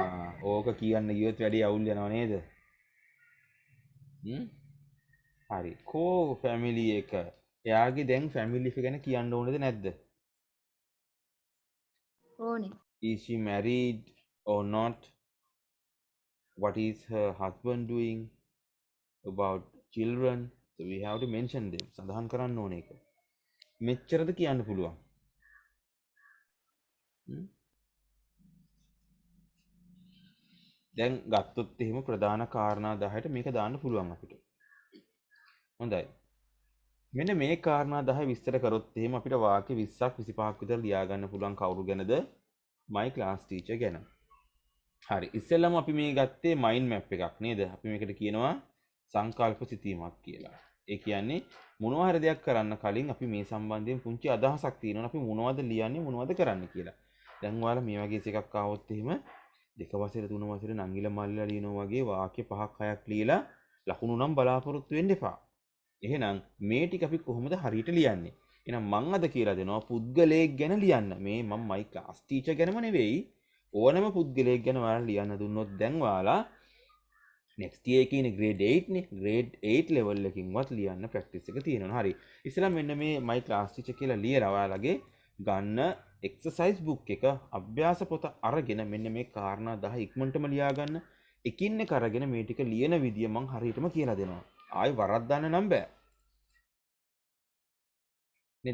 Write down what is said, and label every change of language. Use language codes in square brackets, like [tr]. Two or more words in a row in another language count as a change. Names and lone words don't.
[si] ඕක කියන්න ගියොත් වැඩි අවුල් යනවා නේද? හරි. කෝ ෆැමිලි එක. එයාගේ දැන් ෆැමිලි එක ගැන කියන්න ඕනේද නැද්ද? ඕනේ. [en] Is she married or not? What is her husband doing? About children? So we have to mention them. [si] සඳහන් කරන්න ඕනේ ඒක. මෙච්චරද කියන්න පුළුවන්. දැන් ගත්තොත් එහෙම ප්‍රධාන කාරණා 10ට මේක දාන්න පුළුවන් අපිට. හොඳයි. මෙන්න මේ කාරණා 10 විස්තර කරොත් එහෙම අපිට වාක්‍ය 20ක් 25ක් විතර ලියා ගන්න පුළුවන් කවුරු ගැනද? [en] my class teacher [si] ගැන. හරි. ඉස්සෙල්ලම අපි මේ ගත්තේ [en] mind map [si] එකක් නේද? අපි මේකට කියනවා සංකල්ප සිතීමක් කියලා. ඒ කියන්නේ මොනවා හරි දෙයක් කරන්න කලින් අපි මේ සම්බන්ධයෙන් පුංචි අදහසක් තියෙනවා. අපි මොනවද ලියන්නේ මොනවද කරන්න කියලා. දැන් ඔයාලා මේ වගේ එකක් ආවොත් එහෙම දෙක වසරේ තුන වසරේ නංගිල මල්ලිලා ලියනවා වගේ වාක්‍ය 5ක් 6ක් ලියලා ලකුණු නම් බලාපොරොත්තු වෙන්න එපා. එහෙනම් මේ ටික අපි කොහොමද හරියට ලියන්නේ? එහෙනම් මම අද කියලා දෙනවා පුද්ගලයෙක් ගැන ලියන්න. මේ මම [en] my class teacher [si] ගැනම නෙවෙයි ඕනම පුද්ගලයෙක් ගැන ඔයාලා ලියන්න දුන්නොත් දැන් ඔයාලා [en] next year [si] එකේ ඉන්නේ grade 8 නේ. grade 8 level එකකින්වත් ලියන්න practice එක තියෙනවා. හරි. ඉස්සෙල්ලා මෙන්න මේ [en] my class teacher [si] කියලා ලියලා ඔයාලගේ ගන්න [en] exercise book [si] එක අභ්‍යාස පොත අරගෙන මෙන්න මේ කාරණා 10 ඉක්මනටම ලියා ගන්න. එකින් එක අරගෙන මේ ටික ලියන විදිය මම හරියටම කියලා දෙනවා. ආයි වරද්දන්න නම් බෑ. නේද?